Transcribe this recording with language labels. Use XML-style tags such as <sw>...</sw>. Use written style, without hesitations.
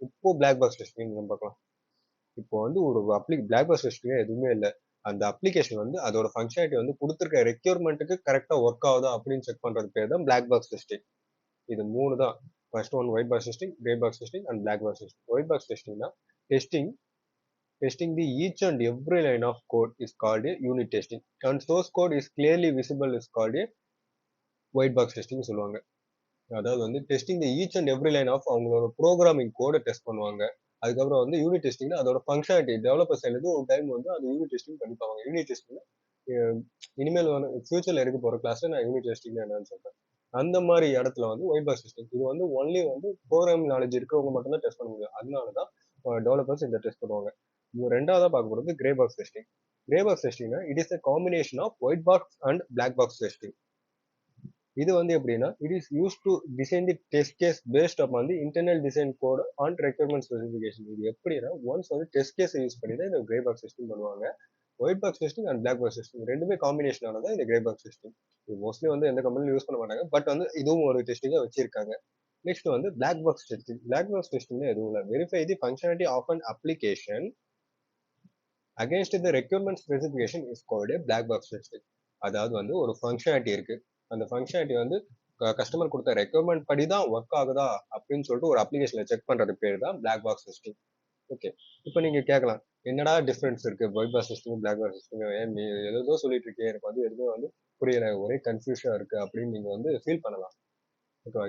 <ta>இப்போ black box testing நம்ம பார்க்கலாம். இப்போ வந்து ஒரு பிளாக் பாக்ஸ் டெஸ்டிங் எதுவுமே இல்லை. அந்த அப்ளிகேஷன் வந்து அதோட ஃபங்க்ஷனாலிட்டி வந்து கொடுத்துருக்க ரெக்யர்மெண்ட்டுக்கு கரெக்டா ஒர்க் ஆகுதா அப்படின்னு செக் பண்றது பேர் தான் பிளாக் பாக்ஸ் டெஸ்டிங். இது 3 தான். First one white box testing, grey box testing and black box testing.</ta> <en>white box டெஸ்டிங்னா testing testing the each and every line of code is called a unit testing, and source code is clearly visible is called a white box testing</en> <ta>சொல்லுவாங்க. அதாவது வந்து</ta> <en>testing the each and every line of</en> <ta>அவங்களோட programming கோடை test பண்ணுவாங்க. அதுக்கப்புறம் வந்து unit டெஸ்டிங்ல அதோட functionality developer சைட்ல ஒரு டைம் வந்து அது யூனிட் டெஸ்டிங் பண்ணி பார்ப்பாங்க. யூனிட் டெஸ்டிங்ல இனிமேல் வந்து ஃபியூச்சர்ல எடுக்க போற கிளாஸ்ல நான் யூனிட் டெஸ்டிங் என்னன்னு சொல்றேன். அந்த மாதிரி இடத்துல வந்து ஒயிட் பாக்ஸ் டெஸ்டிங் இது வந்து ஒன்லி வந்து ப்ரோக்ராமிங் நாலேஜ் இருக்கிறவங்க மட்டும் தான் டெஸ்ட் பண்ண முடியும். அதனாலதான் டெவலப்பர்ஸ் இந்த டெஸ்ட் பண்ணுவாங்க. ரெண்டாவதா பார்க்க போறது grey box testing.</ta> <en>Grey box டெஸ்டிங்னா it is a combination of white box and black box testing.</en> <ta>இது வந்து எப்படின்னா</ta> <en>It is use to design the test case based upon the internal design code on requirement specification.</en> <ta>இது எப்படின்னா once வந்து test case use பண்ணி தான் இந்த grey box testing பண்ணுவாங்க. White box testing and black box testing ரெண்டுமே combination ஆனதான் இந்த grey box testing. இது மோஸ்ட்லி வந்து எந்த கம்பெனிலும் யூஸ் பண்ண மாட்டாங்க. பட் வந்து இதுவும் ஒரு டெஸ்டிங்கா வச்சிருக்காங்க. நெக்ஸ்ட் வந்து black box testing. Black box testing எதுவும் இல்லை.</ta> <en>Verify the functionality of an application against the requirement specification is called a black box testing.</en> <ta>அதாவது வந்து ஒரு ஃபங்க்ஷனாலிட்டி இருக்கு. அந்த ஃபங்க்ஷனாலிட்டி வந்து கஸ்டமர் கொடுத்த ரெக்யர்மெண்ட் படி தான் ஒர்க் ஆகுதா அப்படின்னு சொல்லிட்டு ஒரு அப்ளிகேஷன்ல செக் பண்றது பேர் தான் பிளாக் பாக்ஸ் டெஸ்டிங். ஓகே. இப்போ நீங்க கேட்கலாம் என்னடா டிஃபரன்ஸ் இருக்கு white box testing black box testing, ஏன் நீ ஏதோ சொல்லிட்டு இருக்கே எனக்கு வந்து எதுவுமே வந்து புரியல, ஒரே கன்ஃபியூஷனா இருக்கு அப்படின்னு நீங்க வந்து ஃபீல் பண்ணலாம். ஓகேவா?</ta>